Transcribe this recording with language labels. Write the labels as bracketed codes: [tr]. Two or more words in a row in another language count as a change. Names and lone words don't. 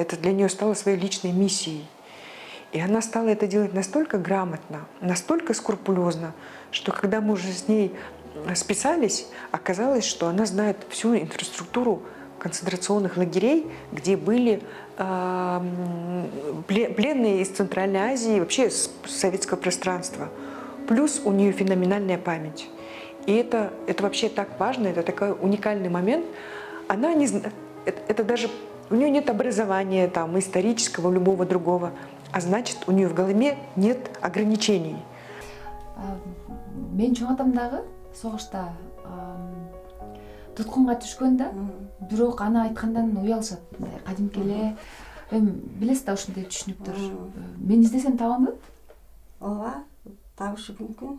[ru] Это для нее стало своей личной миссией. И она стала это делать настолько грамотно, настолько скрупулезно, что когда мы уже с ней списались, оказалось, что она знает всю инфраструктуру концентрационных лагерей, где были пленные из Центральной Азии, вообще с советского пространства. Плюс у нее феноменальная память. И это вообще так важно, это такой уникальный момент. Она не знает, это даже у нее нет образования там, исторического, любого другого, а значит, у нее в голове нет ограничений. [ky] Мен чоң атам дагы согушта туткунга түшкөн да, бирок аны айткандан уялышат. Кадимки эле билесиз да ушундай түшүнүктөр. Мен издесем табамбы? Ооба, табышы мүмкүн.